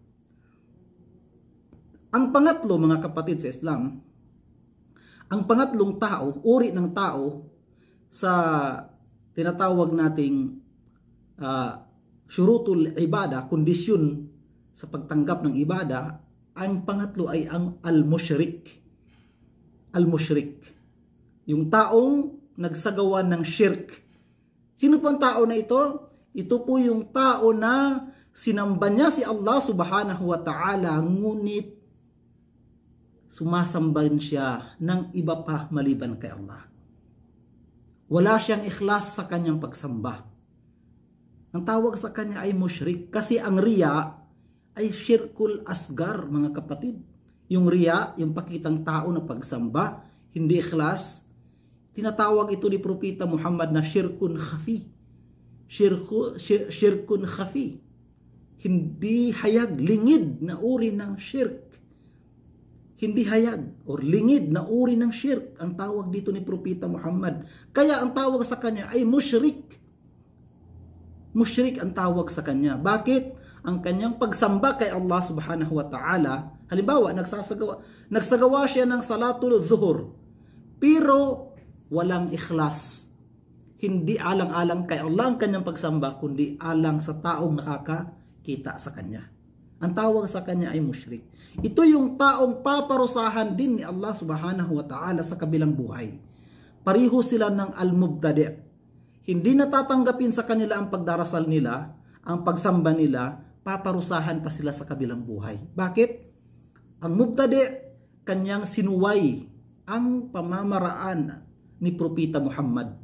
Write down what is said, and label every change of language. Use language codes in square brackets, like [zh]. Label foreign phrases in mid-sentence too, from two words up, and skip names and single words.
[tl] Ang pangatlo, mga kapatid sa Islam, ang pangatlong tao, uri ng tao sa tinatawag nating [ar] شروط العبادة, [tl] kondisyon sa pagtanggap ng ibada, ang pangatlo ay ang al-mushrik. Al-mushrik. Yung taong nagsagawa ng shirk. Sino po ang tao na ito? Ito po yung tao na sinamba niya si Allah [ar] سبحانه وتعالى, [tl] ngunit sumasambahin siya ng iba pa maliban kay Allah. Wala siyang ikhlas sa kanyang pagsamba. Ang tawag sa kanya ay mushrik kasi ang riya ay [ar] الشرك الأصغر, [tl] mga kapatid. Yung riya, yung pakitang tao na pagsamba, hindi ikhlas, tinatawag ito ni Propeta Muhammad na [ar] شرك خفي. شرك خفي. [tl] Hindi hayag, lingid na uri ng shirk. Hindi hayag or lingid na uri ng shirk ang tawag dito ni Propeta Muhammad. Kaya ang tawag sa kanya ay mushrik. Mushrik ang tawag sa kanya. Bakit? Ang kanyang pagsamba kay Allah [ar] سبحانه وتعالى, [tl] halimbawa, nagsagawa siya ng [ar] صلاة الظهر, [tl] pero walang ikhlas. Hindi alang-alang kay Allah ang kanyang pagsamba, kundi alang sa taong nakakakita sa kanya. Ang tawag sa kanya ay mushrik. Ito yung taong paparusahan din ni Allah [ar] سبحانه وتعالى [tl] sa kabilang buhay. Pariho sila ng al-mubtadi'. Hindi natatanggapin sa kanila ang pagdarasal nila, ang pagsamba nila, paparusahan pa sila sa kabilang buhay. Bakit? Ang mubtadi', kanyang sinuway ang pamamaraan ni Propeta Muhammad.